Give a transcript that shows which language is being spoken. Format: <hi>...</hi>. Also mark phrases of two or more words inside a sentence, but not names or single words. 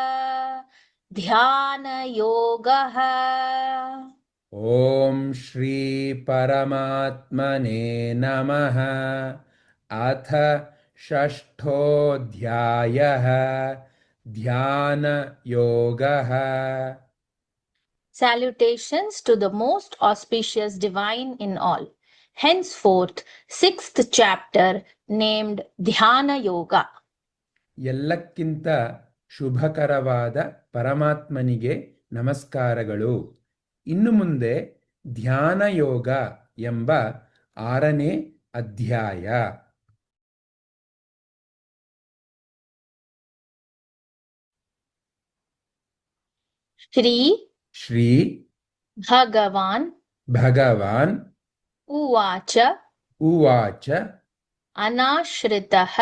<sa>ध्यानयोगः। ओम श्री परमात्मने नमः। अथ षष्ठोऽध्यायः। ध्यान योगः।</sa> <en>Salutations to the most auspicious divine in all. Henceforth, sixth chapter named Dhyana Yoga.</en> <kn>ಎಲ್ಲಕ್ಕಿಂತ ಶುಭಕರವಾದ ಪರಮಾತ್ಮನಿಗೆ ನಮಸ್ಕಾರಗಳು. ಇನ್ನು ಮುಂದೆ ಧ್ಯಾನ ಯೋಗ ಎಂಬ 6ನೇ ಅಧ್ಯಾಯ.</kn> <sa>श्री ಶ್ರೀ भगवान् ಭಗವಾನ್ उवाच ಉವಾಚ अनाश्रितः</sa>